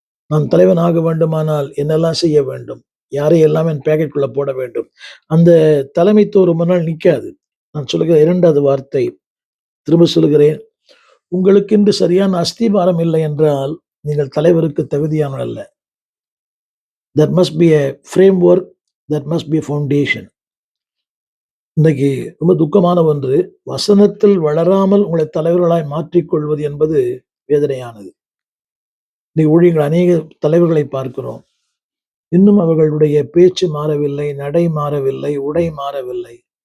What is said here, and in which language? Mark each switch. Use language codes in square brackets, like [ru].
[ta] நான் தலைவன் ஆக வேண்டுமானால் என்னெல்லாம் செய்ய வேண்டும், யாரையெல்லாம் என் பேக்கெட்டுக்குள்ள போட வேண்டும், அந்த தலைமைத்துவம் ரொம்ப நாள் நிற்காது. நான் சொல்லுகிற இரண்டாவது வார்த்தை, திரும்ப சொல்லுகிறேன், உங்களுக்கென்று சரியான அஸ்திபாரம் இல்லை என்றால் நீங்கள் தலைவருக்கு தகுதியானவர் அல்ல. [en] That must be a framework, that must be a foundation. [ta] இன்னைக்கு ரொம்ப துக்கமான ஒன்று, வசனத்தில் வளராமல் உங்களை தலைவர்களாய் மாற்றிக்கொள்வது என்பது வேதனையானது. இன்னைக்கு ஊழியர்கள் அநேக தலைவர்களை பார்க்கிறோம், இன்னும் அவர்களுடைய பேச்சு மாறவில்லை, நடை மாறவில்லை, உடை மாறவில்லை.